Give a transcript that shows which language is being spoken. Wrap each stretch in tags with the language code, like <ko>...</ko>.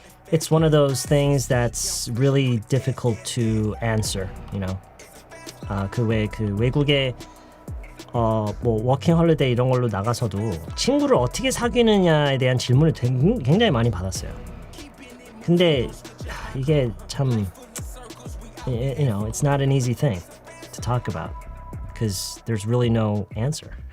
<en>It's one of those things that's really difficult to answer, you know.</en> <ko>그 외국에 뭐 워킹 홀리데이 이런 걸로 나가서도 친구를 어떻게 사귀느냐에 대한 질문을 굉장히 많이 받았어요. 근데 이게 참</ko> <en>you know, it's not an easy thing to talk about because there's really no answer.</en>